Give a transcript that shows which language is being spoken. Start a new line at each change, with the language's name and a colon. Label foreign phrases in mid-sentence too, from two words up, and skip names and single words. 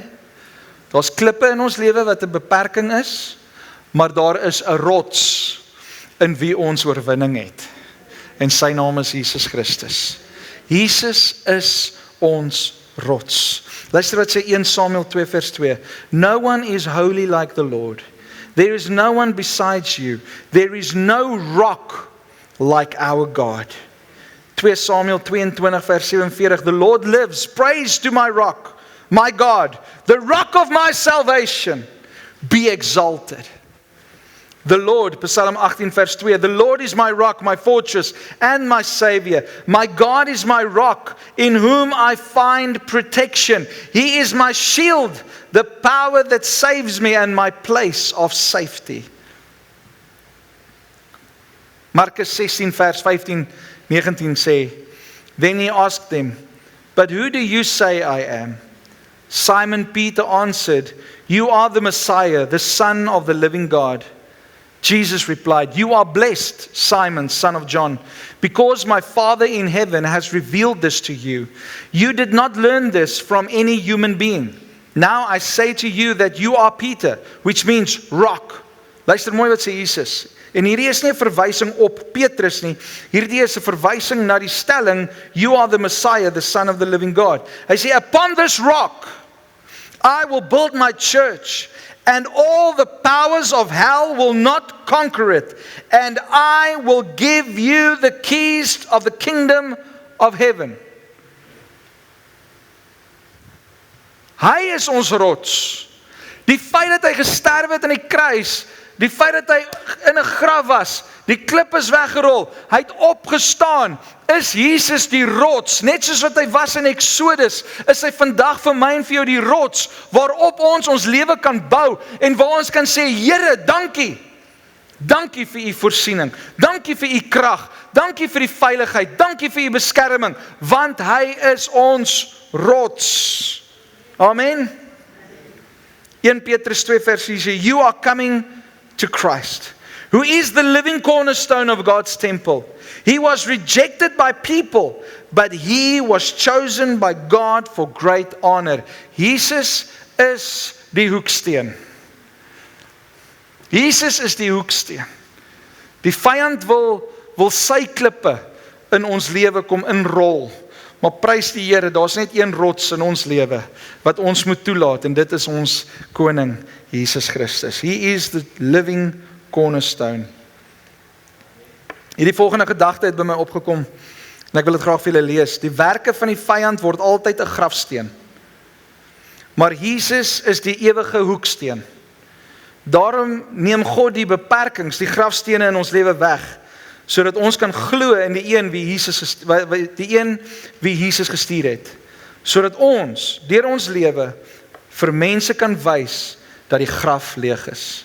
Afrikaans: Daar's klippe in ons lewe wat 'n beperking is, maar daar is 'n rots in wie ons oorwinning het. En sy naam is Jesus Christus. Jesus is ons rots. Luister wat sê 1 Samuel 2 vers 2.
English: No one is holy like the Lord. There is no one besides you. There is no rock like our God. 2 Samuel 22 vers 47. The Lord lives. Praise to my rock, my God, the rock of my salvation. Be exalted. The Lord, Psalm 18 vers 2, the Lord is my rock, my fortress, and my Savior. My God is my rock, in whom I find protection. He is my shield, the power that saves me, and my place of safety.
Afrikaans: Markus 16 vers 15, 19 sê,
English: Then he asked them, But who do you say I am? Simon Peter answered, You are the Messiah, the Son of the living God. Jesus replied, "You are blessed, Simon, son of John, because my Father in heaven has revealed this to you. You did not learn this from any human being. Now I say to you that you are Peter," which means rock.
Afrikaans: Luister mooi wat sê Jesus. En hierdie is nie 'n verwysing op Petrus nie. Hierdie is 'n verwysing na die stelling,
English: "You are the Messiah, the Son of the living God."
Afrikaans: Hy sê,
English: "Upon this rock, I will build my church, and all the powers of hell will not conquer it. And I will give you the keys of the kingdom of heaven."
Afrikaans: Hy is ons rots. Die feit dat hy gesterf het aan die kruis, die feit dat hy in 'n graf was, die klip is weggerol, hy het opgestaan, is Jesus die rots, net soos wat hy was in Exodus, is hy vandag vir my en vir jou die rots, waarop ons lewe kan bou, en waar ons kan sê, Here, dankie. Dankie vir u voorsiening, dankie vir u krag, dankie vir die veiligheid, dankie vir u beskerming, want hy is ons rots. Amen. 1 Petrus 2 vers 4 sê,
English: "You are coming to Christ, who is the living cornerstone of God's temple. He was rejected by people, but he was chosen by God for great honor."
Afrikaans: Jesus is die hoeksteen. Jesus is die hoeksteen. Die vyand wil sy klippe in ons lewe kom inrol. Maar prys die Here, daar's net een rots in ons lewe wat ons moet toelaat, en dit is ons koning Jesus Christus.
English: He is the living cornerstone.
Afrikaans: Hierdie volgende gedagte het by my opgekom, en ek wil dit graag vir julle lees. Die werke van die vyand word altyd 'n grafsteen, maar Jesus is die ewige hoeksteen. Daarom neem God die beperkings, die grafstene in ons lewe weg, sodat ons kan glo in die een wie Jesus gestuur het, sodat ons deur ons lewe vir mense kan wys dat die graf leeg is.